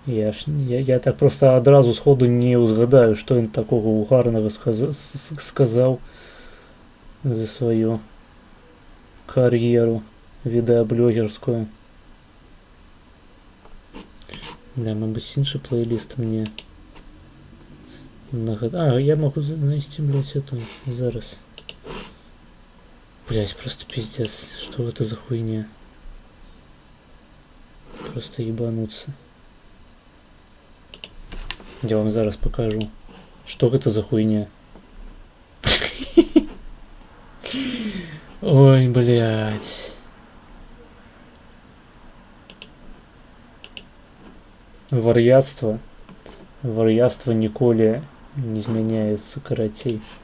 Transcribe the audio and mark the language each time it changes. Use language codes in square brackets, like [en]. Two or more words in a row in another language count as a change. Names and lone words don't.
[be] Я так просто одразу сходу не узгадаю, што ён такога угарнага сказаў за сваю кар'еру відэаблогерскую. Да, мабыць, іншы плейліст мне я могу знайсці, блядь, эту зараз. [ru] Блядь, просто пиздец, что это за хуйня? Просто ебануться. Я вам зараз покажу, что это за хуйня. Ой, блядь. [be] Вар'яцтва ніколі не змяняецца, карацей.